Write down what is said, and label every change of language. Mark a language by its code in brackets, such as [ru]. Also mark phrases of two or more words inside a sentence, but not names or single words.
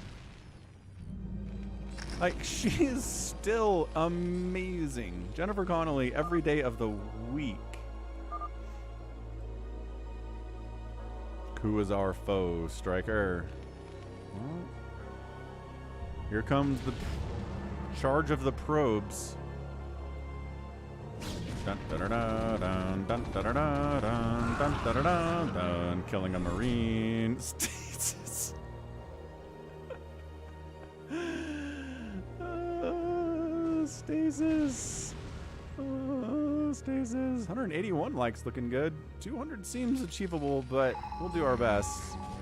[en] Like, she is still amazing. Jennifer Connelly every day of the week. Who is our foe, Striker? Well, here comes the charge of the probes. Dun, da, da, da, dun, dun, da, da, da, dun, dun, da, da, da, dun, killing a marine. Stasis. Stasis. Stasis. 181 likes looking good. 200 seems achievable, but we'll do our best.